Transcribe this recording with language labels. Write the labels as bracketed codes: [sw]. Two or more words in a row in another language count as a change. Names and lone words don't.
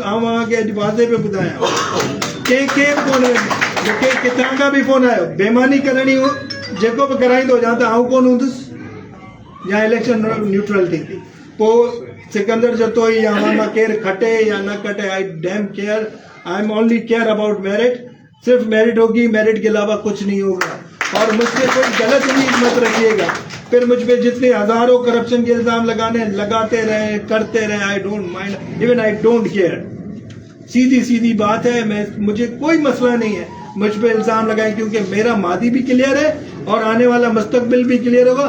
[sd] आउं अव्हांखे अॼु वाज़े पियो ॿुधायां, कंहिंखे कोन, मूंखे किथां खां बि फोन आयो, बेईमानी करणी जेको बि कराईंदो या त आउं कोन हूंदुसि या इलेक्शन न्यूट्रल थींदी। पोइ सिकंदर जतोई या मां केरु खटे या न खटे, [en] I damn care, I am only care about merit. [ur] صرف میرٹ ہوگی، میرٹ کے علاوہ کچھ نہیں ہوگا۔ اور مجھ سے کوئی غلط امید مت رکھیے گا. پھر مجھ پے جتنے ہزاروں کرپشن کے الزام لگاتے رہے، کرتے رہے, [en] I don't mind, even I don't care. [ur] سیدھی بات ہے، مجھے کوئی مسئلہ نہیں ہے مجھ پے الزام لگائیں، کیونکہ میرا ماضی بھی کلیئر ہے اور آنے والا مستقبل بھی کلیئر ہوگا.